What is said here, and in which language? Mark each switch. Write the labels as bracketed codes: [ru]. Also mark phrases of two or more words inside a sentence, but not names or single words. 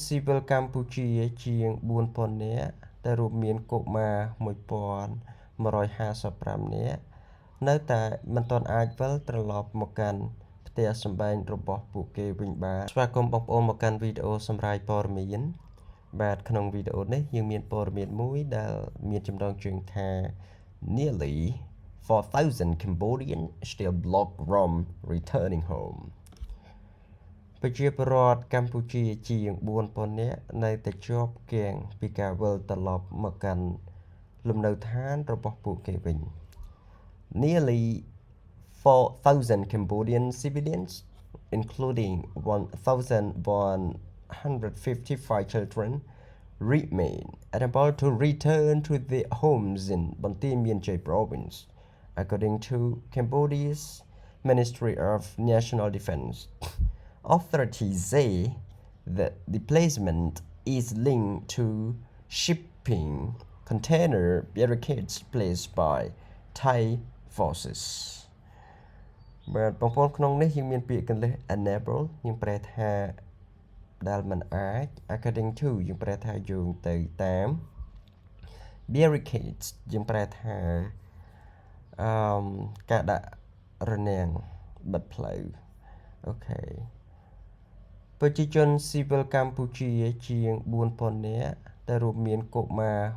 [km] ស៊ីវិលកម្ពុជាជាង 4,000 នាក់ដែលរួមមានកុមារ 1,155 នាក់នៅតែមិនទាន់អាចវិលត្រឡប់មកកាន់ផ្ទះសម្បែងរបស់ ពួកគេវិញបានស្វាគមន៍បងប្អូនមកកាន់វីដេអូសម្រាយព័ត៌មានបាទក្នុងវីដេអូនេះយើងមានព័ត៌មាន មួយដែលមានចំណងជើងថា [en] Nearly 4,000 Cambodians still blocked from returning home [km] ប្រជាពលរដ្ឋកម្ពុជាជាង 4,000 នាក់នៅតែជាប់គាំងពីការវិលត្រឡប់មកកាន់លំនៅឋានរបស់ពួកគេវិញ [en] Nearly 4,000 Cambodian civilians including 1,155 children remain unable to return to their homes in Banteay Mean Chey province according to Cambodia's Ministry of National Defense. Authorities say that displacement is linked to shipping container barricades placed by Thai forces. [km] បាទបងប្អូនក្នុងនេះយើងមានពាក្យកន្លឹះ enable យើងប្រែថាដែលមិនអាច [en] according to [km] យើងប្រែថាយោងទៅតាម barricades យើងប្រែថាការដាក់រនាំងបិទផ្លូវអូខេប្រជាជនស៊ីវិលកម្ពុជាជាង 4,000 នាក់ដែលរួមមានកុមារ